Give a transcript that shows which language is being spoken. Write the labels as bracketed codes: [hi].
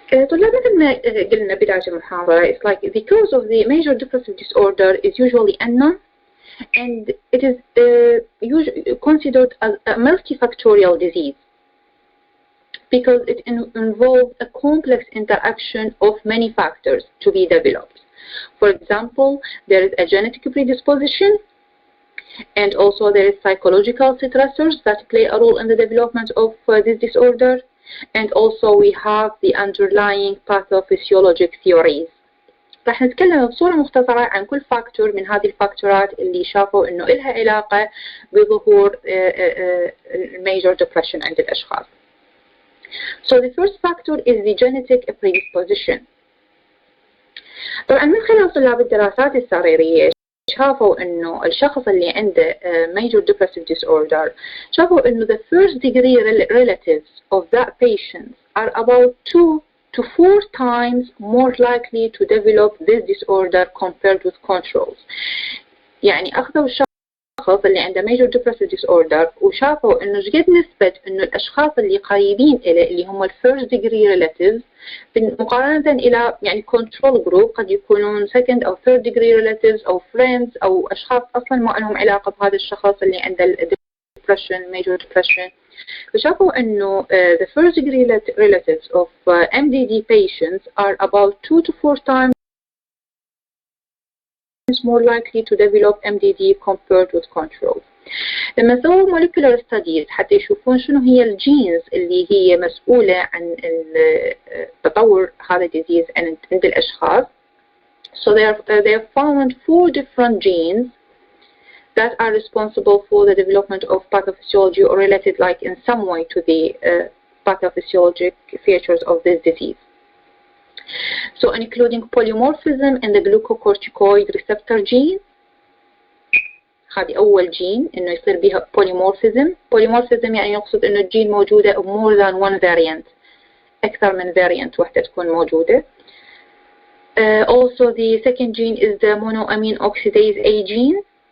[ar] طلاب مثل ما قلنا بداية المحاضرة, [en] it's like the cause of the major depressive disorder is usually unknown and it is usually considered as a multifactorial disease because it involves a complex interaction of many factors to be developed. For example, there is a genetic predisposition and also there is psychological stressors that play a role in the development of this disorder. And also we have the underlying pathophysiologic theories. [ar] راح نتكلم بصورة مختصرة عن كل فاكتور من هذه الفاكتورات اللي شافوا إنه إلها علاقة بظهور [en] major depression [ar] عند الأشخاص. [en] So the first factor is the genetic predisposition. [ar] طبعا من خلال طلاب الدراسات السريرية شافوا إنه الشخص اللي عنده [en] major depressive disorder [ar] شافوا إنه [en] the first degree relatives of that patient are about 2 to 4 times more likely to develop this disorder compared with controls. [ar] يعني أخذوا الشخص اللي عنده [en] major depressive disorder [ar] وشافوا إنه جد نسبة إنه الأشخاص اللي قريبين إليه اللي هم [en] first degree relatives [ar] مقارنة إلى يعني [en] control group [ar] قد يكونون second أو [en] third degree relatives [ar] أو [en] friends [ar] أو أشخاص أصلا ما لهم علاقة بهذا الشخص اللي عنده [en] depression major depression. [ar] فشافوا إنه [en] the first degree relatives of MDD patients are about 2 to 4 times more likely to develop MDD compared with control. [ar] لما سووا [en] molecular studies [ar] حتى يشوفون شنو هي الجينز اللي هي مسؤولة عن تطور هذا [en] disease [ar] عند الأشخاص. [en] So they have found 4 different genes that are responsible for the development of pathophysiology or related like in some way to the pathophysiologic features of this disease. So including polymorphism in the glucocorticoid receptor gene. [ar] هذه أول جين إنه يصير بها polymorphism يعني يقصد إنه الجين موجودة [en] more than one variant [ar] أكثر من [en] variant [ar] واحدة تكون موجودة. [en] Also the second gene is the monoamine oxidase A gene.